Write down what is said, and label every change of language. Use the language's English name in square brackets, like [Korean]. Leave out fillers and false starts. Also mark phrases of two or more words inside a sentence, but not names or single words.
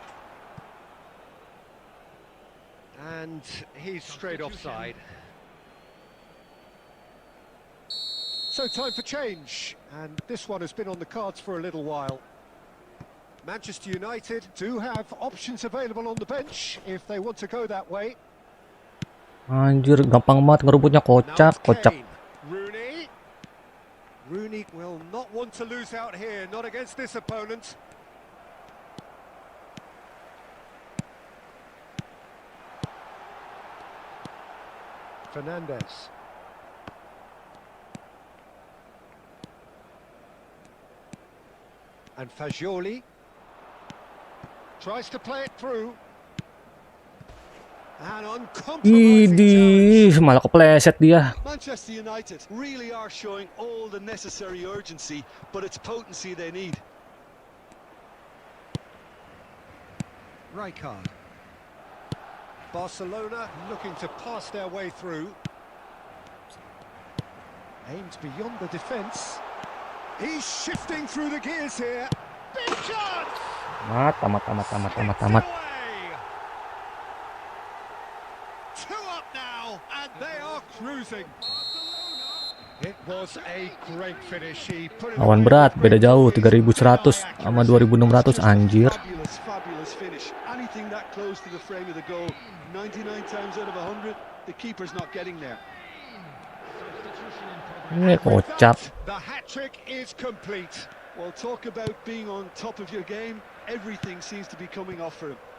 [English] And he's straight offside. So time for change, and this one has been on the cards for a little while. Manchester United do have options available on the bench if they want to go that way. [Indonesian] Anjir, gampang banget ngerebutnya, [English] Now [Indonesian] kocak, [English] it's [Indonesian] kocak. [English] Kane. Rooney. Rooney will not want to lose out here, not against this opponent. Fernandes. And Fagioli tries to play it through. An uncompromising challenge. [Indonesian] Idih, malah kepleset dia. [English] Manchester United really are showing all the necessary urgency, but it's potency they need. Rijkaard. Barcelona looking to pass their way through. Aimed beyond the defence. He's shifting through the gears here. Big chance! [Indonesian] Tamat. [English] Two up now, and they are cruising. It was a great finish. He put it [Indonesian] Lawan [English] away [Indonesian] berat, [English] with [Indonesian] beda jauh, [English] great [Indonesian] 3.100 sama 2.600, anjir. [English] Fabulous finish. Anything that close to the frame of the goal, 99 times out of 100, the keeper's not getting there. [Indonesian] Ini [English] With [Indonesian] kocak. [English] that, the hat-trick is complete. Well, talk about being on top of your game. Everything seems to be coming off for him.